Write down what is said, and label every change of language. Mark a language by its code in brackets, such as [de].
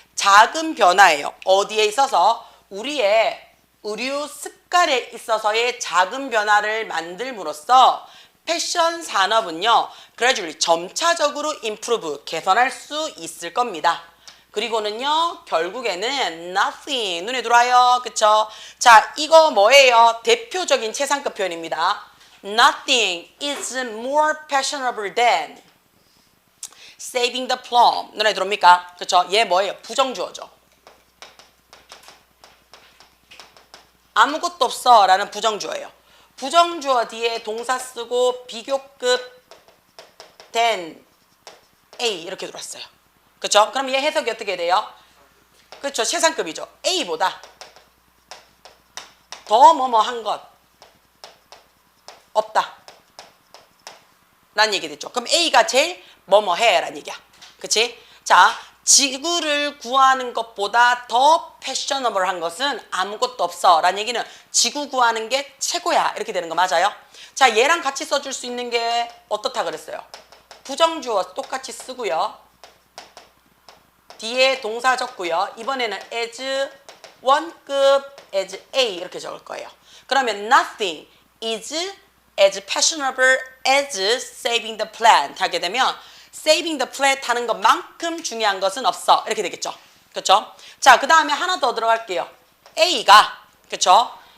[ko] 작은 변화예요. 어디에 있어서? 우리의 의류 습관에 있어서의 작은 변화를 만들므로써 패션 산업은요, gradually 점차적으로 improve 개선할 수 있을 겁니다. 그리고는요, 결국에는 nothing 눈에 들어와요. 그쵸? 자, 이거 뭐예요? 대표적인 최상급 표현입니다. [en] Nothing is more fashionable than saving the plum. [ko] 눈에 들어옵니까? 그쵸? 얘 뭐예요? 부정주어죠. 아무것도 없어 라는 부정주어예요. 부정주어 뒤에 동사 쓰고 비교급 than A 이렇게 들어왔어요. 그쵸? 그럼 얘 해석이 어떻게 돼요? 그쵸? 최상급이죠. A보다 더 뭐뭐 한 것 없다 라는 얘기 됐죠. 그럼 A가 제일 뭐뭐 해 라는 얘기야. 그치? 자, 지구를 구하는 것보다 더 패셔너블한 것은 아무것도 없어 라는 얘기는 지구 구하는 게 최고야 이렇게 되는 거 맞아요? 자, 얘랑 같이 써줄 수 있는 게 어떻다 그랬어요? 부정주어 똑같이 쓰고요. 뒤에 동사 적고요. 이번에는 as 원급 as A 이렇게 적을 거예요. 그러면 [en] nothing is as fashionable as saving the planet [ko] 하게 되면 [en] saving the planet [ko] 하는 것만큼 중요한 것은 없어 이렇게 되겠죠. 그렇죠? 자, 그 다음에 하나 더 들어갈게요. A가 그렇죠?